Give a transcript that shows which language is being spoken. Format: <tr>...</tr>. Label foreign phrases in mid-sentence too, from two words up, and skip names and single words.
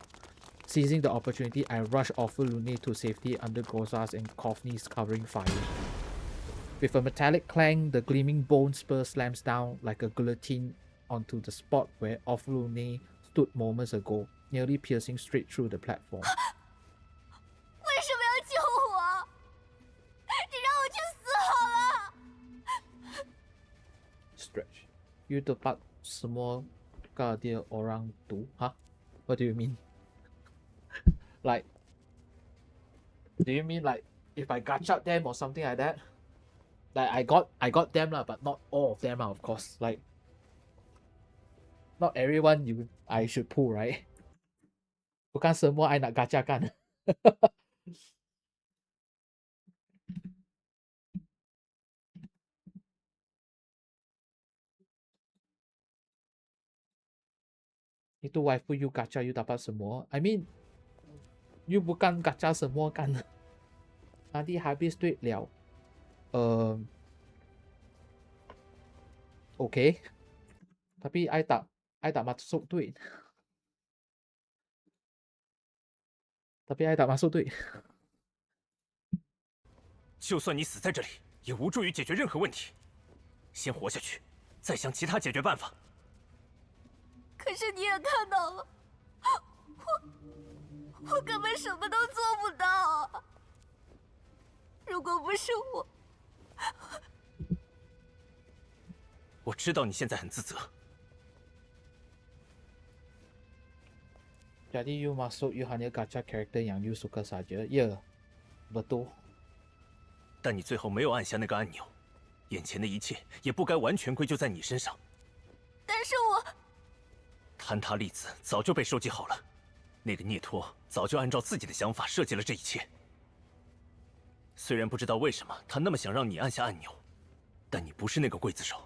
<en>Seizing the opportunity, I rush Ofuluni to safety under Groza's and Coffey's covering fire. With a metallic clang, the gleaming bone spur slams down like a guillotine onto the spot where Ofuluni stood moments ago, nearly piercing straight through the platform.</en> <zh>为什么要救我？你让我去死好了。</zh> <en>stretch.</en> <ms>You dapat semua ke dia orang tu?</ms> <en>Huh? What do you mean? Like, do you mean like if I gacha them or something like that? Like I got them lah, but not all of them lah, of course. Like, not everyone I should pull, right?</en> <ms>Bukan semua I nak gacha kan. Itu waifu you gacha you dapat semua.</ms> <en>I mean,</en> <ms>you bukan gacha semua kan. Nanti habis duit liao. Okay. Tapi I tak masuk duit. Tapi I tak masuk duit。</ms> <zh>就算你死在这里，也无助于解决任何问题。先活下去，再想其他解决办法。可是你也看到了，我根本什么都做不到。如果不是我，我知道你现在很自责。</zh> <ms>Jadi you masuk you hanya gacha character yang you suka saja. Ya, betul.</ms> <zh>但你最后没有按下那个按钮，眼前的一切也不该完全归咎在你身上。但是我坍塌粒子早就被收集好了，那个聂托早就按照自己的想法设计了这一切。虽然不知道为什么他那么想让你按下按钮，但你不是那个刽子手。</zh>